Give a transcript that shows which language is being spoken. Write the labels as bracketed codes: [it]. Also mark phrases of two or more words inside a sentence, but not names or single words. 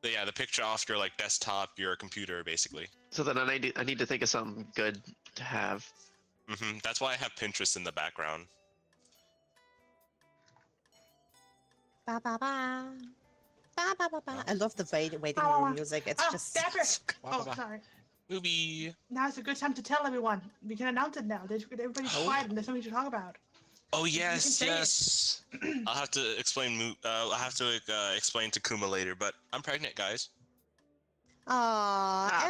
[en] Yeah, the picture off your like desktop, your computer, basically. So then I need to think of something good to have. That's why I have Pinterest in the background. Ba ba ba. Ba ba ba ba. I love the waiting Ba, ba, room ba. music. It's Oh, just. Dapper! Ba, Oh, ba, ba. sorry. Movie. Now's a good time to tell everyone. We can announce it now. Everybody's quiet and there's something to talk about. Oh can yes, say it. yes. I'll have to explain. I'll have to explain to Kuma later. But I'm pregnant, guys. Aw,